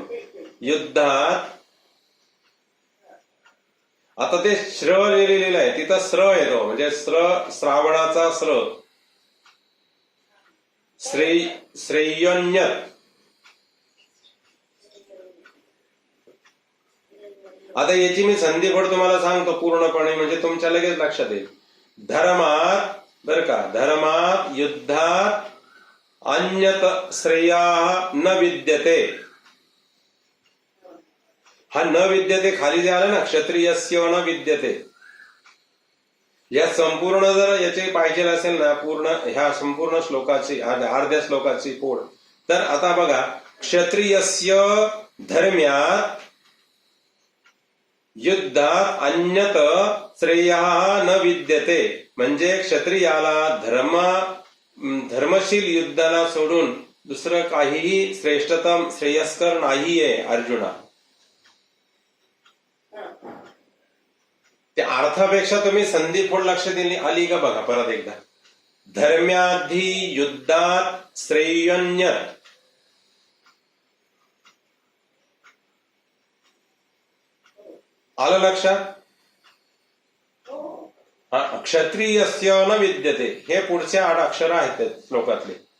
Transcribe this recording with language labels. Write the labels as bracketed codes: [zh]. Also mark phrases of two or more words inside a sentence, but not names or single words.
[mr] युद्धात आता ते श्र जे लिहिलेलं आहे तिथं स्र येतो, म्हणजे श्रावणाचा स्र, श्रेयोन्यत. आता याची मी संधिफोड तुम्हाला सांगतो पूर्णपणे, म्हणजे तुमच्या लगेच लक्षात येईल. धर्मात, बर का, धर्मात युद्धात [sa] अन्यत श्रेया न विद्यते. [mr] हा [sa] न विद्यते [mr] खाली जे आलं ना, [sa] क्षत्रियस्य न विद्यते, [mr] या संपूर्ण जर याचे पाहिजे असेल ना पूर्ण ह्या संपूर्ण श्लोकाची अर्ध्या श्लोकाची फोड, तर आता बघा, [sa] क्षत्रियस्य धर्म्यात युद्धात अन्यत श्रेया न विद्यते, [mr] म्हणजे क्षत्रियाला धर्मशील युद्धाला सोडून दुसरं काहीही श्रेष्ठतम श्रेयस्कर नाहीये अर्जुना. त्या अर्थापेक्षा तुम्ही संधिफोड लक्ष दिली आली का बघा परत एकदा. [sa] धर्म्याधी युद्धात श्रेयोन्यत, [mr] आलं लक्षात? [sa] क्षत्रियस्य न विद्यते, [mr] हे पुढचे 8 अक्षर आहेत श्लोकातले.